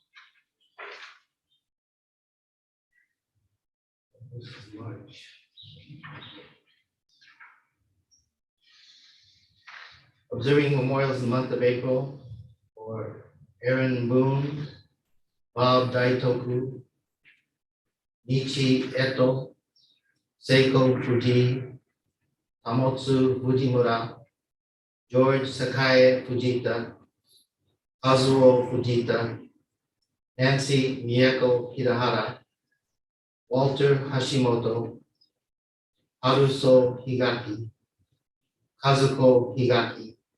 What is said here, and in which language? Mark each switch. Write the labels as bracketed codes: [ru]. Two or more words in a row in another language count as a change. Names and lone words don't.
[en] This is March. Observing memorials in the month of April for Aaron Boone, Bob Daitoku, Nichi Eto, Seiko Fuji, Tamotsu Fujimura, George Sakae Fujita, Kazuo Fujita, Nancy Miyako Hirahara, Walter Hashimoto, Haruso Higaki, Kazuko Higaki,